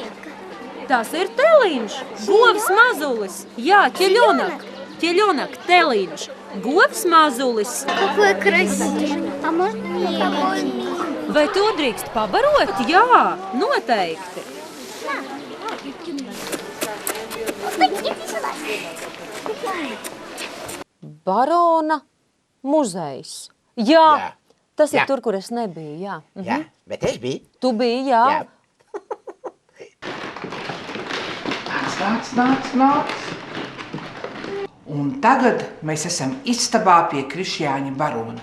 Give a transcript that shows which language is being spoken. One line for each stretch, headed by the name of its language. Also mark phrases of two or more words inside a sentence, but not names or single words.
Latvian: Tas ir telīņš, govs mazulis. Jā, ķeļonak, telīņš, govs mazulis.
Russian: Какой красивый. А можно мне?
Latvian: Vai to drīkst pabarot? Jā, noteikti.
Russian: Иди сюда.
Latvian: Barona muzejs. Jā, Jā. tas ir Jā. tur, kur es nebiju. Jā. Jā, bet es biju. Tu biji, jā. Jā. Nāc. Un tagad mēs esam istabā pie Krišjāņa barona.